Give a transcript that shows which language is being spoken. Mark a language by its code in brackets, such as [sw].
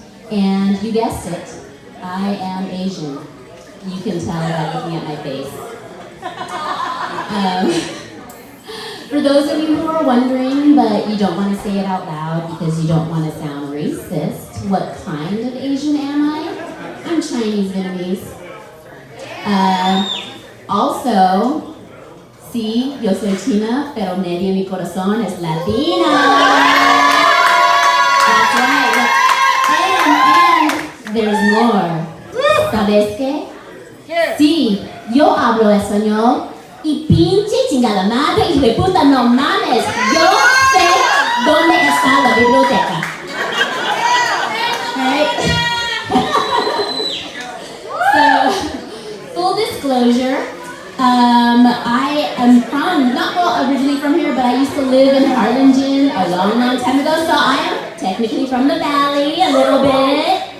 [en] And you guessed it, I am Asian. You can tell by looking at my face. For those of you who are wondering, but you don't want to say it out loud because you don't want to sound racist, what kind of Asian am I? I'm Chinese Vietnamese. [es] Also, sí, yo soy China, pero medio mi corazón es Latina. [en] That's right. And there's more. [es] ¿Sabes qué? Sí, yo hablo español y pinche chingada madre, hijo de puta, no mames. Yo sé dónde está la biblioteca. [en] Right? So, full disclosure, I am not originally from here, but I used to live in Harlingen a long time ago, so I am technically from the valley a little bit.